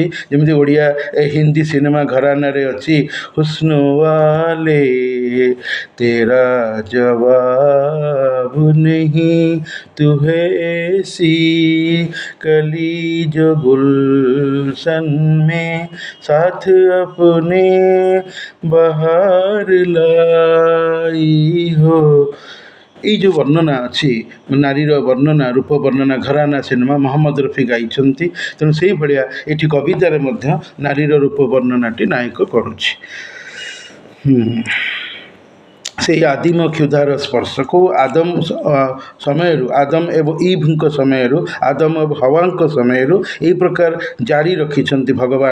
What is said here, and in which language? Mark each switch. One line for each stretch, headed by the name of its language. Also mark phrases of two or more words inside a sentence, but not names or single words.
Odia: ଯେମିତି ଓଡ଼ିଆ ହିନ୍ଦୀ ସିନେମା ଘରାନାରେ ଅଛି,
Hindi: हुस्न वाले तेरा जवाब नहीं, तू है ऐसी कली जो गुलशन में साथ अपने बहार लाई हो।
Odia: এই ଯେଉଁ ବର୍ଣ୍ଣନା ଅଛି ନାରୀର ବର୍ଣ୍ଣନା ରୂପ ବର୍ଣ୍ଣନା ଘରାନା ସିନେମା ମହମ୍ମଦ ରଫି ଗାଇଛନ୍ତି। ତେଣୁ ସେଇଭଳିଆ ଏଠି କବିତାରେ ମଧ୍ୟ ନାରୀର ରୂପ ବର୍ଣ୍ଣନାଟି ନାୟକ କରୁଛି। ସେହି ଆଦିମ କ୍ଷୁଧାର ସ୍ପର୍ଶକୁ ଆଦମ ସମୟରୁ ଆଦମ ଏବଂ ଇଭ୍ଙ୍କ ସମୟରୁ ଆଦମ ଏବଂ ହୱାଙ୍କ ସମୟରୁ ଏହି ପ୍ରକାର ଜାରି ରଖିଛନ୍ତି ଭଗବାନ।